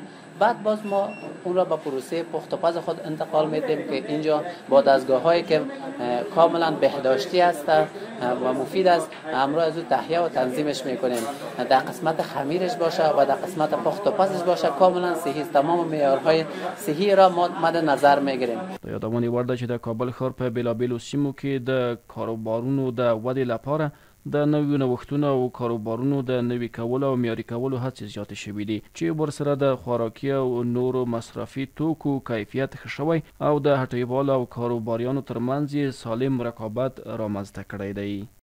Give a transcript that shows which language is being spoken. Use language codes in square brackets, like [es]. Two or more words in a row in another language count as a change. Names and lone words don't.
[fa] بعد باز ما اون را به پروسه پخت و پز خود انتقال میدیم که اینجا با دستگاه هایی که کاملا بهداشتی است و مفید است همراه از او تهیه و تنظیمش میکنیم. در قسمت خمیرش باشه و در قسمت پخت و پزش باشه کاملا صحی است. تمام معیارهای صحی را ما مد نظر میگیریم. [ps] د یادونې وړ ده چې د کابل ښار په بیلابیلو سیمو کې د کاروبارونو د ودې لپاره د نویو نوښتونو او کاروبارونو د نوي کولو او معیاري کولو هڅې زیاتې شوي دي چې ورسره د خوراکي او نورو مصرفي توکو کیفیت ښه شوی او د هټیوالو او کاروباریانو ترمنځ یې سالم رقابت رامنځته کړی دی.